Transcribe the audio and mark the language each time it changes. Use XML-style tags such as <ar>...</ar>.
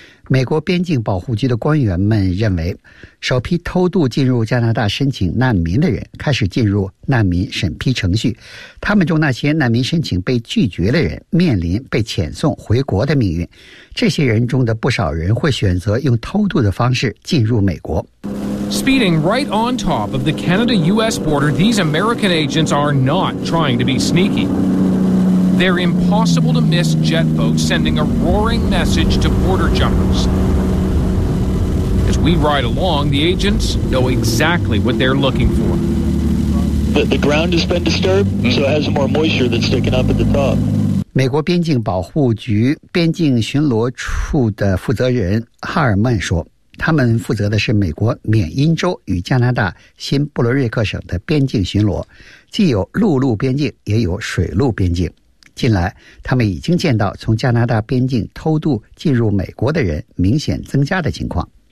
<zh>美国边境保护局的官员们认为，首批偷渡进入加拿大申请难民的人开始进入难民审批程序，他们中那些难民申请被拒绝的人面临被遣送回国的命运。这些人中的不少人会选择用偷渡的方式进入美国。</zh> <en>Speeding right on top of the Canada-US border, these American agents are not trying to be sneaky. They're impossible to miss jet boats sending a roaring message to border jumpers. As we ride along, the agents know exactly what they're looking for. The ground has been disturbed, so it has more moisture that's sticking up at the top.</en> <zh>美国边境保护局边境巡逻处的负责人哈尔曼说，他们负责的是美国缅因州与加拿大新布伦瑞克省的边境巡逻，既有陆路边境也有水路边境。近来他们已经见到从加拿大边境偷渡进入美国的人明显增加的情况。</zh>